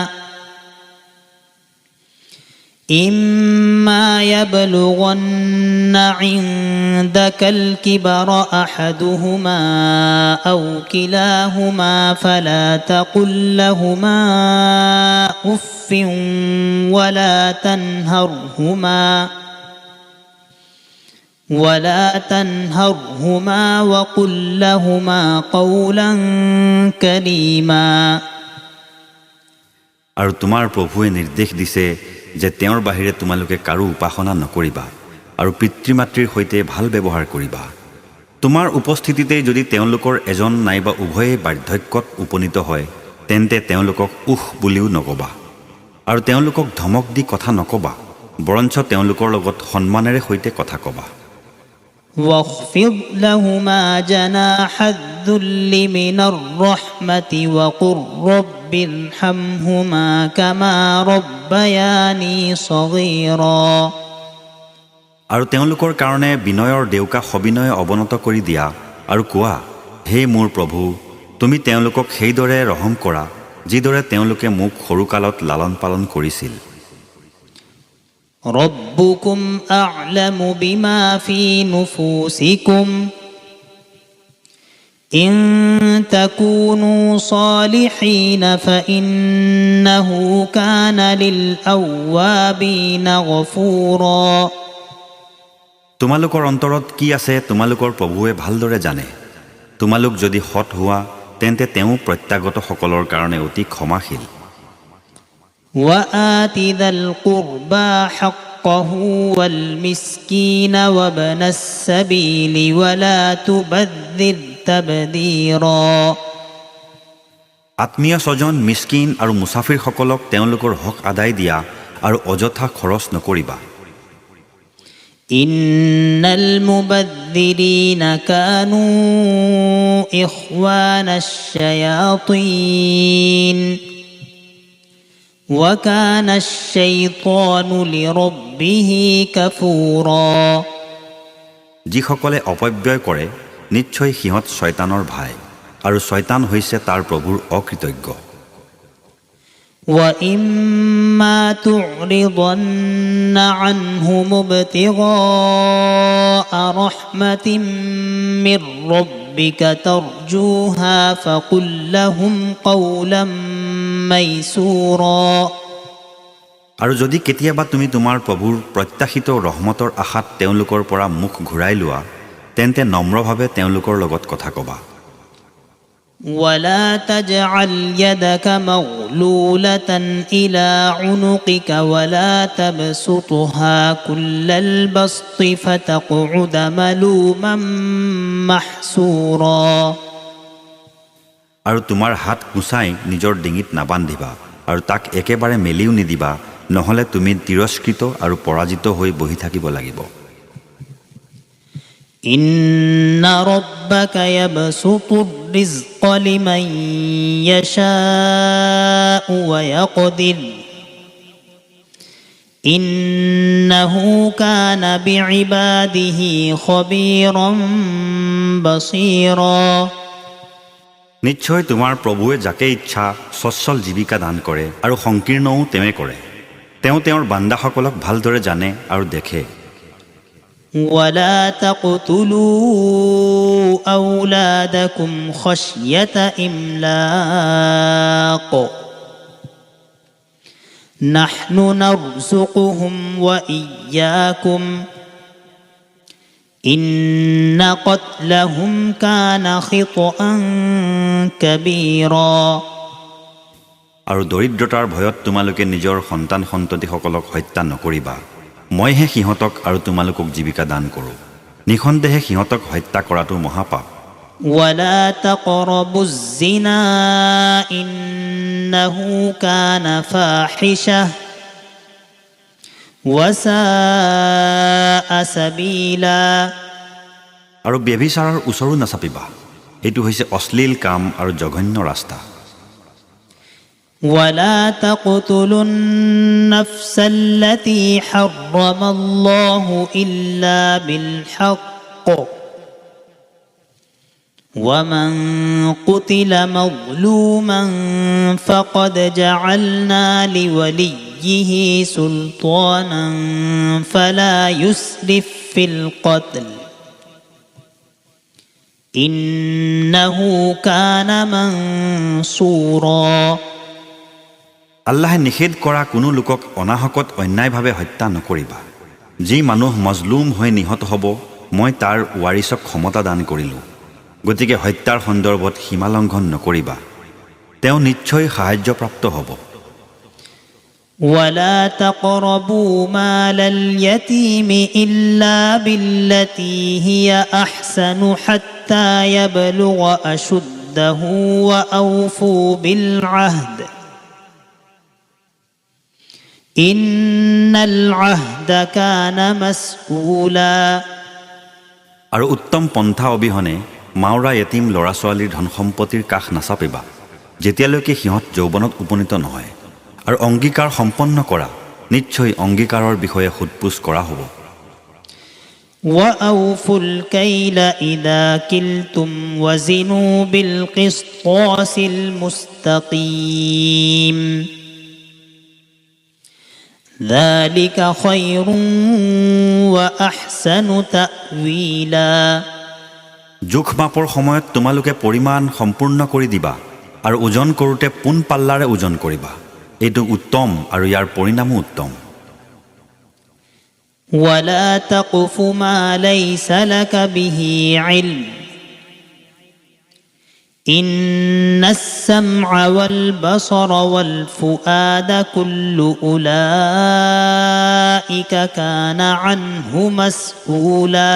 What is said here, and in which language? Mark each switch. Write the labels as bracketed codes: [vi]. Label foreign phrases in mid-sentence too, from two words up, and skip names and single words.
[ar] إما يبلغن عندك الكبر أحدهما أو كلاهما فلا تقل لهما أف ولا تنهرهما وقل لهما قولا كريما [as] আৰু তোমাৰ প্ৰভুৱে নিৰ্দেশ দিছে যে তেওঁৰ বাহিৰে তোমালোকে কাৰো উপাসনা নকৰিবা আৰু পিতৃ-মাতৃৰ সৈতে ভাল ব্যৱহাৰ কৰিবা তোমাৰ উপস্থিতিতে যদি তেওঁলোকৰ এজন নাইবা উভয়ে বাৰ্ধক্যত উপনীত হয় তেন্তে তেওঁলোকক উহ বুলিও নকবা আৰু তেওঁলোকক ধমক দি কথা নকবা বৰঞ্চ তেওঁলোকৰ লগত সন্মানেৰে সৈতে কথা কবা [ar] واخفض لهما جناح الذل من الرحمة وقل رب ارحمهما كما ربياني صغيرا [as] আৰু তেওঁলোকৰ কাৰণে বিনয়ৰ দেউকা সবিনয় অৱনত কৰি দিয়া আৰু কোৱা হে মোৰ প্ৰভু তুমি তেওঁলোকক সেইদৰে ৰহম কৰা যিদৰে তেওঁলোকে মোক সৰুকালত লালন পালন কৰিছিল [ar] ربكم أعلم بما في نفوسكم إن تكونوا صالحين فإنه كان للأوابين غفورا [as] তোমালোকৰ অন্তৰত কি আছে তোমালোকৰ প্ৰভুৱে ভালদৰে জানে তোমালোক যদি সৎ হোৱা তেন্তে তেওঁ প্ৰত্যাগতসকলৰ কাৰণে অতি ক্ষমাশীল [ar] وآت ذا القربى حقه والمسكين وابن السبيل ولا تبذر تبذيرا [as] আত্মীয় স্বজন মিস্কিন আৰু মুছাফিৰসকলক তেওঁলোকৰ হক আদায় দিয়া আৰু অযথা খৰচ নকৰিবা [ar] إن المبذرين كانوا إخوان الشياطين وكان الشيطان لربه كفورا [as] যিসকলে অপব্যয় কৰে নিশ্চয় সিহঁত শয়তানৰ ভাই আৰু শয়তান হৈছে তাৰ প্ৰভুৰ অকৃতজ্ঞ [ar] وإما تعرضن عنهم ابتغاء رحمة من ربك ترجوها فقل لهم قولا ميسورا [as] আৰু যদি কেতিয়াবা তুমি তোমাৰ প্ৰভুৰ প্ৰত্যাশিত ৰহমতৰ আশাত তেওঁলোকৰ পৰা মুখ ঘূৰাই লোৱা তেন্তে নম্ৰভাৱে তেওঁলোকৰ লগত কথা ক'বা [ar] ولا تجعل يدك مغلولة إلى عنقك ولا تبسطها كل البسط فتقعد ملوما محسورا [as] আৰু তোমাৰ হাত কুচাই নিজৰ ডিঙিত নাবান্ধিবা আৰু তাক একেবাৰে মেলিও নিদিবা নহলে তুমি তিৰস্কৃত আৰু পৰাজিত হৈ বহি থাকিব লাগিব [ar] إن ربك يبسط الرزق لمن يشاء ويقدر إنه كان بعباده خبيرا بصيرا [as] নিশ্চয় তোমাৰ প্ৰভুৱে যাকে ইচ্ছা সচ্ছল জীৱিকা দান কৰে আৰু সংকীৰ্ণও তেৱে কৰে তেওঁ তেওঁৰ বান্দাসকলক ভালদৰে জানে আৰু দেখে [ar] ولا تقتلوا أولادكم خشية إملاق نحن نرزقهم وإياكم إن قتلهم كان خطأ كبيرا [as] আৰু দৰিদ্ৰতাৰ ভয়ত তোমালোকে নিজৰ সন্তান সন্ততিসকলক হত্যা নকৰিবা মইহে সিহঁতক আৰু তোমালোকক জীৱিকা দান কৰোঁ নিখন্দেহে সিহঁতক হত্যা কৰাটো মহাপাপ [ar] ولا تقربوا الزنا إنه كان فاحشة وساء سبيلا [as] আৰু ব্যভিচাৰৰ ওচৰো নাচাপিবা এইটো হৈছে অশ্লীল কাম আৰু জঘন্য ৰাস্তা [ar] ولا تقتلوا النفس التي حرم الله إلا بالحق ومن قتل مظلوما فقد جعلنا لوليه سلطانا فلا يسرف في القتل إنه كان منصورا [as] আল্লাহে নিষেধ কৰা কোনো লোকক অনাহকত অন্যায়ভাৱে হত্যা নকৰিবা যি মানুহ মজলুম হৈ নিহত হ'ব মই তাৰ ৱাৰিছক ক্ষমতা দান কৰিলোঁ গতিকে হত্যাৰ সন্দৰ্ভত সীমালংঘন নকৰিবা তেওঁ নিশ্চয় সাহায্যপ্ৰাপ্ত হ'ব [ar] ولا تقربوا مال اليتيم إلا بالتي هي أحسن حتى يبلغ أشده وأوفوا بالعهد إن العهد كان مسؤولا [as] আৰু উত্তম পন্থা অবিহনে মাওৰা য়েতিম ল'ৰা ছোৱালীৰ ধন সম্পত্তিৰ কাষ নাচাপিবা যেতিয়ালৈকে সিহঁত যৌৱনত উপনীত নহয় আৰু অংগীকাৰ সম্পন্ন কৰা নিশ্চয় অংগীকাৰৰ বিষয়ে সোধপোছ কৰা হ'ব [ar] وأوفوا الكيل إذا كلتم وزنوا بالقسطاس المستقيم ذلك خير وأحسن تأويلا [as] জোখ মাপৰ সময়ত তোমালোকে পৰিমাণ সম্পূৰ্ণ কৰি দিবা আৰু ওজন কৰোঁতে পোন পাল্লাৰে ওজন কৰিবা এইটো উত্তম আৰু ইয়াৰ পৰিণামো উত্তম [ar] ولا تقف ما ليس لك به علم إن السمع والبصر والفؤاد كل أولئك كان عنه مسؤولا